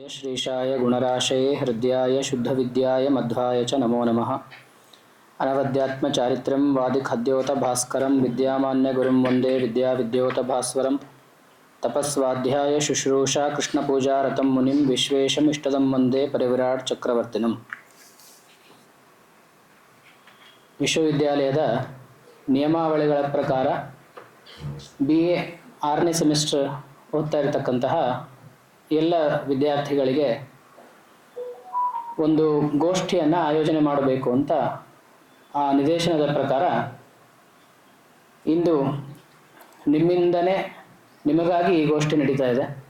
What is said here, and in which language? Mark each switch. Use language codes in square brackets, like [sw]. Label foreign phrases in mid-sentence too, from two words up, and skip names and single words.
[sa] श्रीशाय गुणराशये हृद्याय शुद्धविद्याय मध्वाय च नमो नमः। अनवद्यात्मचारित्रं वादिखद्योतभास्करं विद्यामान्यगुरुं वन्दे विद्याविद्योतभास्वरं। तपस्वाध्याय शुश्रूषा कृष्णपूजारतं मुनिं विश्वेशमिष्टदं वन्दे परिविराट चक्रवर्तिनम्। [kn] ವಿಶ್ವವಿದ್ಯಾಲಯದ ನಿಯಮಾವಳಿಗಳ ಪ್ರಕಾರ BA 6ನೇ ಸೆಮಿಸ್ಟರ್ ಓದ್ತಾ ಇರತಕ್ಕಂತಹ ಎಲ್ಲ ವಿದ್ಯಾರ್ಥಿಗಳಿಗೆ ಒಂದು ಗೋಷ್ಠಿಯನ್ನು ಆಯೋಜನೆ ಮಾಡಬೇಕು ಅಂತ ಆ ನಿರ್ದೇಶನದ ಪ್ರಕಾರ ಇಂದು ನಿಮ್ಮಿಂದನೇ ನಿಮಗಾಗಿ ಈ ಗೋಷ್ಠಿ ನಡೀತಾ ಇದೆ.